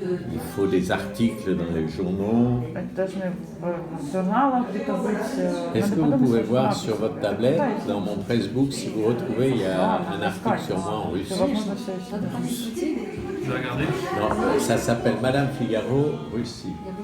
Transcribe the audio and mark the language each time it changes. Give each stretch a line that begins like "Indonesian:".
French: Il faut des articles dans les journaux.
Russian: Это должны в журналах где-то быть.
French: Est-ce que vous pouvez voir sur votre tablette, dans mon Facebook, si vous retrouvez, il y a un article sur moi en russe.
Russian: Возможно, все еще.
French: Je vais regarder. Non, ça s'appelle Madame Figaro, Russie.